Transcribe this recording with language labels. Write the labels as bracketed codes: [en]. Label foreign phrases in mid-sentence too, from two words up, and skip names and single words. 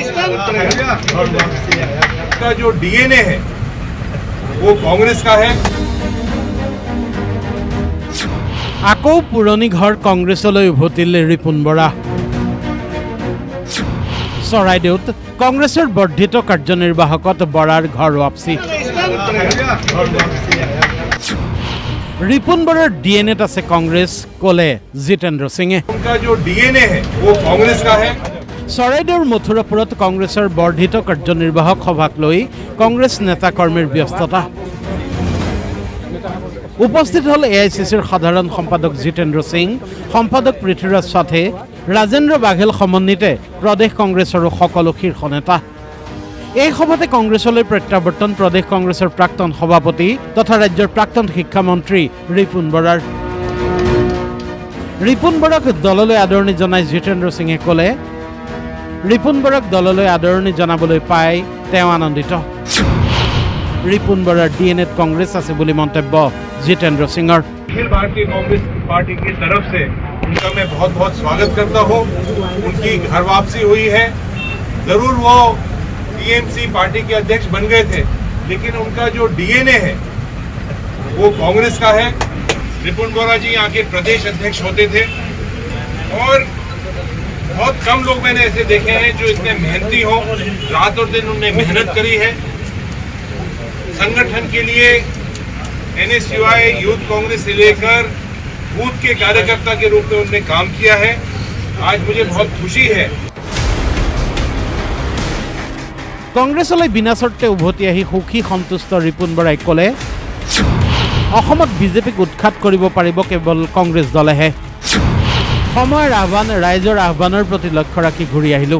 [hi] का जो डीएनए है वो कांग्रेस का है। [as] আকৌ পুৰণি ঘৰ কংগ্ৰেছলৈ উভতিলে ৰিপুন বৰা। চৰাইদেউত কংগ্ৰেছৰ বৰ্ধিত কাৰ্যনিৰ্বাহকত বৰাৰ ঘৰ ৱাপচি। ৰিপুন বৰাৰ ডিএনএত আছে কংগ্ৰেছ ক'লে জিতেন্দ্ৰ সিঙে। [hi] उनका जो डीएनए है वो कांग्रेस का है। [as] চৰাইদেউৰ মথুৰাপুৰত কংগ্ৰেছৰ বৰ্ধিত কাৰ্যনিৰ্বাহক সভাক লৈ কংগ্ৰেছ নেতা কৰ্মীৰ ব্যস্ততা। উপস্থিত হল এআইচিচিৰ সাধাৰণ সম্পাদক জিতেন্দ্ৰ সিং, সম্পাদক পৃথ্বীৰাজ সাথে, ৰাজেন্দ্ৰ বাঘেল সমন্বিতে প্ৰদেশ কংগ্ৰেছৰ সকলো শীৰ্ষ নেতা। এই সভাতে কংগ্ৰেছলৈ প্ৰত্যাৱৰ্তন প্ৰদেশ কংগ্ৰেছৰ প্ৰাক্তন সভাপতি তথা ৰাজ্যৰ প্ৰাক্তন শিক্ষামন্ত্ৰী ৰিপুন বৰাৰ। ৰিপুন বৰাক দললৈ আদৰণি জনাই জিতেন্দ্ৰ সিঙে ক'লে ৰিপুন বৰাক দললৈ আদৰণি জনাবলৈ পাই তেওঁ আনন্দিত। ৰিপুন বৰাৰ ডিএনএত কংগ্ৰেছ আছে বুলি মন্তব্য जितेंद्र सिंगर। [hi] अखिल भारतीय कांग्रेस पार्टी की तरफ से उनका मैं बहुत बहुत स्वागत करता हूं। उनकी घर वापसी हुई है। जरूर वो टीएमसी पार्टी के अध्यक्ष बन गए थे, लेकिन उनका जो डीएनए है वो कांग्रेस का है। रिपुन बोरा जी यहाँ के प्रदेश अध्यक्ष होते थे और बहुत कम लोग मैंने ऐसे देखे हैं जो इतने मेहनती हो। रात और दिन उन्होंने मेहनत करी है संगठन के लिए। एनएसयूआई यूथ कांग्रेस से लेकर बूथ के कार्यकर्ता के रूप में उन्होंने काम किया है। आज मुझे बहुत खुशी है। [as] কংগ্ৰেছলৈ বিনা চৰ্তে উভতি আহি সুখী সন্তুষ্ট ৰিপুন বৰাই ক'লে অসমত বিজেপিক উৎখাত কৰিব পাৰিব কেৱল কংগ্ৰেছ দলেহে। সময়ৰ আহ্বান, ৰাইজৰ আহ্বানৰ প্ৰতি লক্ষ্য ৰাখি ঘূৰি আহিলোঁ।